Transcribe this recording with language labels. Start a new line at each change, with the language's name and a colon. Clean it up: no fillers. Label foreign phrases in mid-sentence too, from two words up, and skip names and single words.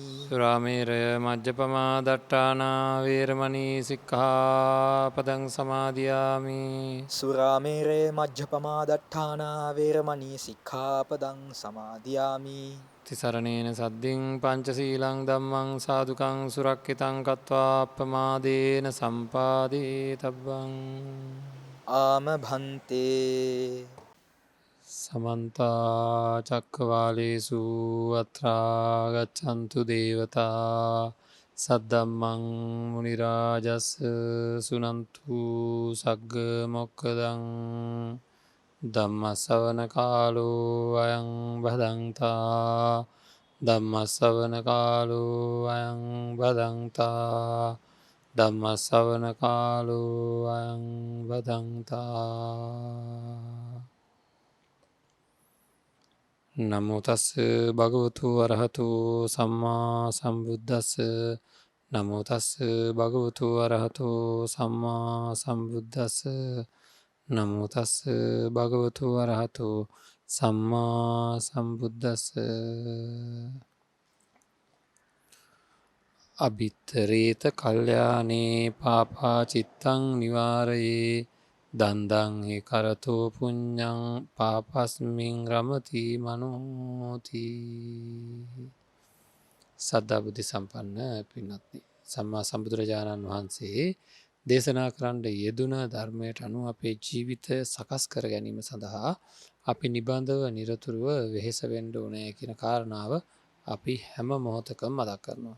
Pali: සුරාමේරය මජ්ජපමා දට්ඨානා වේරමණී සික්ඛාපදං සමාදියාමි. සුරාමේරේ මජ්ජපමා දට්ඨානා වේරමණී සික්ඛාපදං සමාදියාමි. තිසරණේන සද්දින් පංචශීලං ධම්මං සාදුකං සුරක්ඛිතං කତ୍වා අප්පමාදේන සම්පාදේ තබ්බං.
Sinhala: ආම භන්තේ.
Pali: සමන්ත චක්කවාලේසු අත්‍රා ගච්ඡන්තු දේවතා සද්දම්මං මුනි රාජස් සුනන්තු සග්ග මොක්ඛදං. ධම්ම ශ්‍රවණ කාලෝ අයං භදංතා. ධම්ම ශ්‍රවණ කාලෝ අයං භදංතා. ධම්ම ශ්‍රවණ කාලෝ අයං භදංතා. නමෝ තස් භගවතු අරහතු සම්මා සම්බුද්දස්ස. නමෝ තස් භගවතු අරහතු සම්මා සම්බුද්දස්ස. නමෝ තස් භගවතු අරහතු සම්මා සම්බුද්දස්ස. අභිත්තරේත කල්යානේ පාපා චිත්තං නිවාරයේ දන්දංහි කරතෝ පුඤ්ඤං පාපස්මින් රමති මනෝති.
Sinhala: සද්ධා බුද්ධ සම්පන්න පින්වත්නි, සම්මා සම්බුදුරජාණන් වහන්සේ දේශනා කරන්න යෙදුන ධර්මයට අනුව අපේ ජීවිතය සකස් කර ගැනීම සඳහා අපි නිබඳව නිරතුරුව වෙහෙස වෙන්න ඕනේ කියන කාරණාව අපි හැම මොහොතකම මතක් කරනවා.